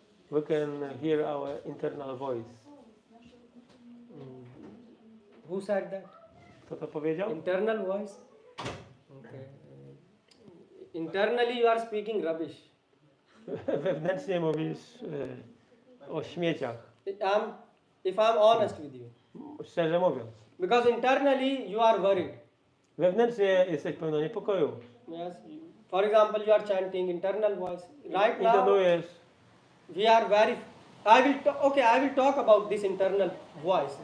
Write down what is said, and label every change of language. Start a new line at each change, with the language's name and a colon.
English: We can hear our internal voice. Who said that?
Polish: Kto to powiedział?
English: Internal voice? Okay. Internally you are speaking rubbish.
Polish: Wewnętrznie mówisz o śmieciach.
English: If I'm honest with you.
Polish: Szczerze mówiąc.
English: Because internally you are worried.
Polish: Wewnętrznie jesteś pełno niepokoju.
English: Yes. For example, you are chanting internal voice. Right now,
Polish: Intonujesz.
English: we are very. I will talk about this internal voice.